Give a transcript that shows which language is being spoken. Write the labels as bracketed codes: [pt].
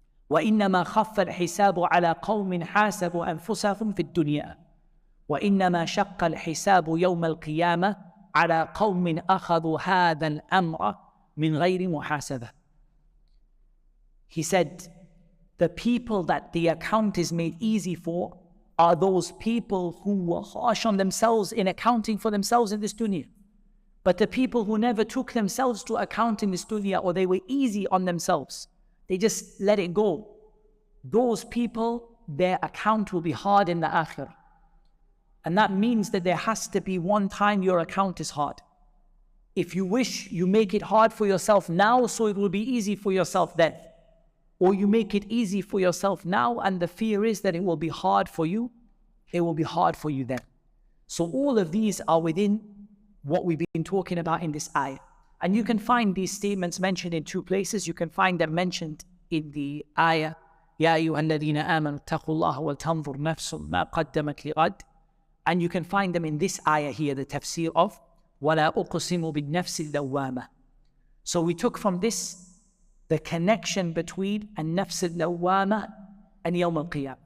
[ar] وإنما خف الحساب على قوم حاسبوا أنفسهم في الدنيا وإنما شق الحساب يوم القيامة على قوم أخذوا هذا الأمر من غير محاسبة. [en] He said, the people that the account is made easy for are those people who were harsh on themselves in accounting for themselves in this dunya. But the people who never took themselves to account in this dunya, or they were easy on themselves, they just let it go, those people, their account will be hard in the akhirah. And that means that there has to be one time your account is hard. If you wish, you make it hard for yourself now so it will be easy for yourself then. Or you make it easy for yourself now and the fear is that it will be hard for you. It will be hard for you then. So all of these are within what we've been talking about in this ayah. And you can find these statements mentioned in two places. You can find them mentioned in the ayah, [ar] يَا أَيُّهَا الَّذِينَ آمَنُوا اتَّقُوا اللَّهَ وَلْتَنْظُرْ نَفْسٌ مَا قَدَّمَتْ لِغَدٍ. [en] And you can find them in this ayah here, the tafsir of [ar] وَلَا أُقْسِمُ بِالنَّفْسِ اللَّوَّامَةِ. [en] So we took from this the connection between [ar] النفس اللوامة [en] and [ar] يوم القيامة.